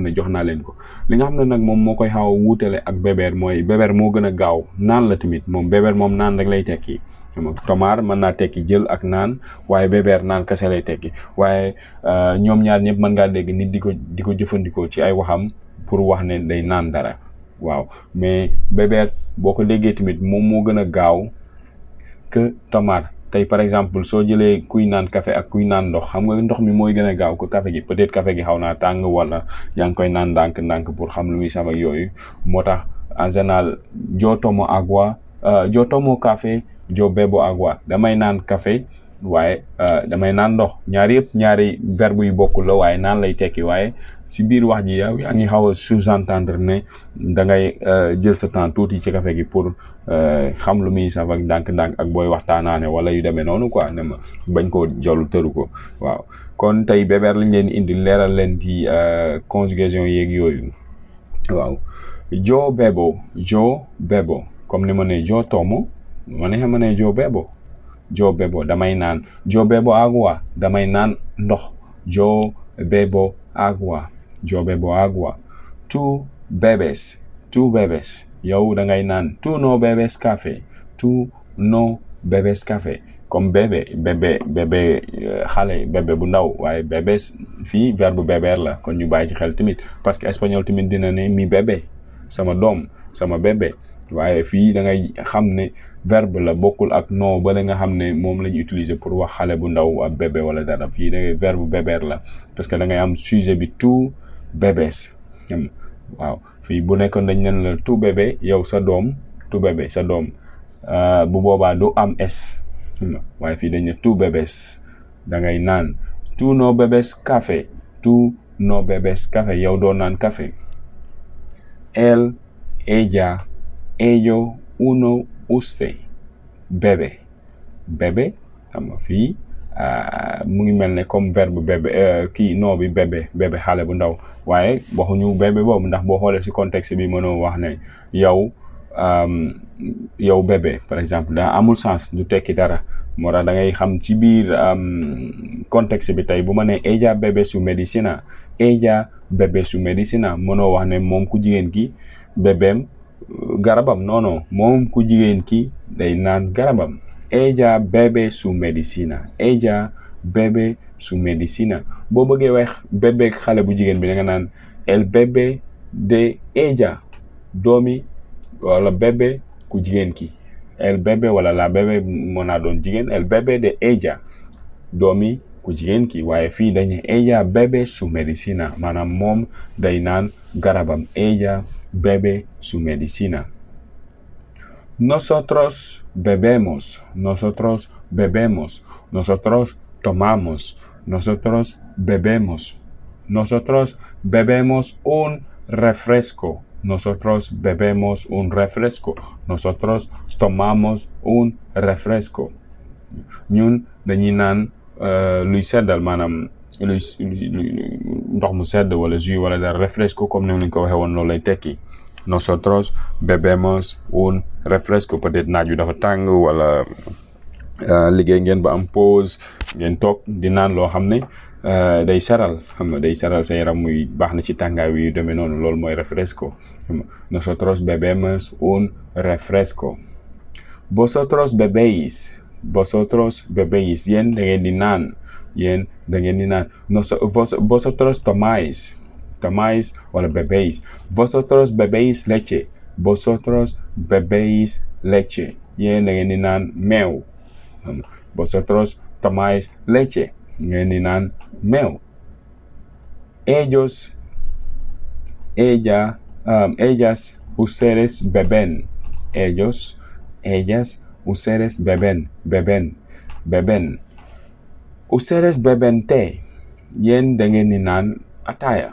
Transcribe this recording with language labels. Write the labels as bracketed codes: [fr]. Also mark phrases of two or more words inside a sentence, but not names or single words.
[wo] ne jox naa leen ko li nga xam ne nag moom moo koy xaw a wuutale ak beber mooy beber moo gën a gaaw naan la tamit moom beber moom naan rek lay tekki tomar mën naa tekki jël ak naan waaye beber naan kese lay tekki waaye ñoom ñaar ñëpp mën ngaa dégg nit di ko jëfandikoo ci ay waxam pour wax ne day naan dara waaw mais beber boo ko déggee tamit moom moo gën a gaaw que tomar tey [fr] par exemple [wo] soo jëlee kuy naan café ak kuy naan ndox xam nga ndox mi mooy gën a gaaw ko café gi peut-être café gi xaw naa tàng wala yaa ngi koy naan ndànk pour xam lu muy saf ak yooyu moo tax [fr] en général [es] yo tomo agua yo tomo café yo bebo [wo] agua damay naan café waaye damay naan ndox ñaari verbe yu bokkul la waaye naan lay tekki waaye si biir wax ji yow yaa ngi xaw a sous-entendre ne da ngay jël sa temps tuuti ci café gi pour xam lu muy saf ak ndànk ak booy waxtaanaane wala yu demee noonu quoi ne ma bañ koo jolu tëru ko waaw kon tey beber lañ leen indi leeral leen ci conjugaison yeeg yooyu waaw [es] yo bebo [wo] comme ni ma ne [es] yo tomo [wo] ma ne ma ne [es] yo bebo [wo] damay naan [es] yo bebo agua [wo] damay naan ndox [es] yo bebo agua tú bebes [wo] yow da ngay naan [es] tú no bebes café [wo] comme bébé xale bébé bu ndaw waaye bebes fii verbe beber la kon ñu bàyyi ci xel tamit parce que espagnol tamit dina ne [es] mi bébé [wo] sama doom sama bébé waaye fii da ngay xam ne verbe la bokkul ak no ba la nga xam ne moom la ñu utiliser pour wax xale bu ndaw ab bébé wala dara fii da ngay verbe beber la parce que da ngay am sujet bi [es] tú bebes [wo] waaw fii bu nekkoon dañ nen la [es] tú bébé [wo] yow sa doom [es] tú bébé [wo] sa doom bu boobaa du am s waaye fii dañ ne [es] tú bebes [wo] da ngay naan [es] tú no bebes [wo] café yow doo naan café [es] él, ella, ello, uno, usted [wo] bébé xam nga fii mu ngi mel ne comme verbe bébé kii no bi bébé xale bu ndaw waaye waxuñu bébé boobu ndax boo xoolee ci contexte bi mënoo wax ne yow bébé [fr] par exemple [wo] daa amul sens du tekki dara moo tax da ngay xam ci biir contexte bi tey bu ma ne [es] ella bebe su medicina [wo] mënoo wax ne moom ku jigéen ki bébéem garabam non moom ku jigéen ki day naan garabam [es] ella bebe su [wo] medicina boo bëggee wax bébé xale bu jigéen bi da nga naan [es] el bébé de [wo] ella doomi wala bébé ku jigéen ki [es] el bébé [wo] wala [es] la bébé [wo] moo naa doon jigéen [es] el bébé de ella [wo] doomi ku jigéen ki waaye fii dañu [es] ella bebe su medicina [wo] maanaam moom day naan garabam [es] ella bebe su medicina nosotros bebemos nosotros tomamos nosotros bebemos un refresco nosotros tomamos un refresco [wo] ñun dañuy naan luy seddal maanaam luy ndox mu sedd wala jus wala dara refresco comme ni ñu ko waxee woon loolu lay tekki [es] nosotros bebemos un refresco [wo] peut-être naaj wi dafa tàng wala liggéey ngeen ba am pause ngeen toog di naan loo xam ne day seral sa yaram muy baax na ci tàngaay wi yu demee noonu loolu mooy refresco [es] nosotros bebemos un refresco vosotros bebéis [wo] yéen da ngeen di naan [es] vosotros tomáis [wo] wala [es] bebéis vosotros bebéis [wo] leche yéen da ngeen di naan meew [es] vosotros tomáis leche [wo] ngeen di naan meew [es] ellas ustedes beben ustedes beben té [wo] yéen da ngeen di naan ataaya.